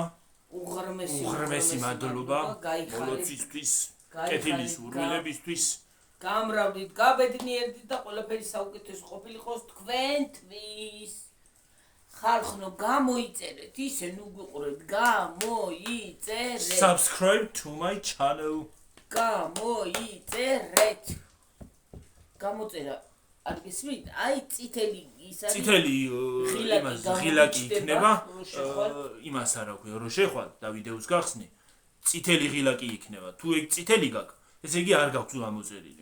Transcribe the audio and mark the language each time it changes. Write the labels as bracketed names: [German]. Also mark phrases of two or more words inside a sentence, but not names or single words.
[Georgian] უღრმესი მადლობა. მოლოცისთვის, კეთილის ურვილებისთვის. გამრავლდით, გაბედნიერდით და ყველაფერი საუკეთესო ყოფილიყოს თქვენთვის. ხალხო გამოიწერეთ, ისე ნუ გიყურეთ, გამოიწერეთ. [English] Subscribe to my channel. [Georgian] გამოიწერეთ. გამოწერა არ გესმით? აი წითელი ის არის. წითელი ღილაკი იქნება. იმას არა ქვია, რომ შეხვალ და ვიდეოს გახსნი. წითელი ღილაკი იქნება. თუ ეგ წითელი გაქვს, ესე იგი არ გაქვს გამოწერილი.